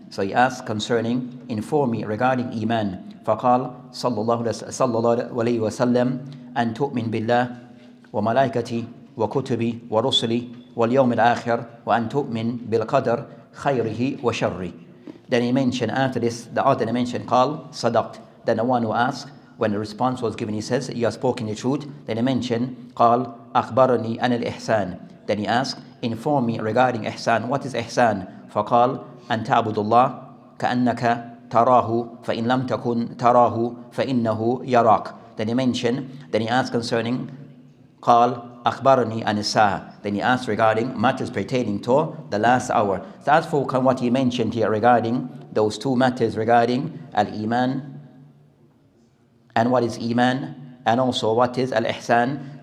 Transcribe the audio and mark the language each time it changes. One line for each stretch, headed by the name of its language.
English: So he asked concerning, inform me regarding Iman.
Arabic: فقال صلى الله عليه وسلم أن تؤمن بالله وملائكته وكتبه ورسله واليوم الآخر وأن تؤمن بالقدر خيره وشره.
English: Then he mentioned after this, the author mentioned
Arabic: قال صدقت.
English: Then the one who asked, when the response was given, he says, you have spoken the truth. Then he mentioned
Arabic: قال أخبرني عن الإحسان.
English: Then he asked, inform me regarding إحسان. What is إحسان?
Arabic: فقال أن تعبد الله كأنك تراه فإن لم تكن تراه فإنه يراك.
English: Then he mentioned, then he asked concerning
Arabic: قال أخبرني عن الساعة.
English: Then he asked regarding matters pertaining to the last hour. So as for what he mentioned here regarding those 2 matters regarding al-Iman and what is Iman, and also what is al-Ihsan.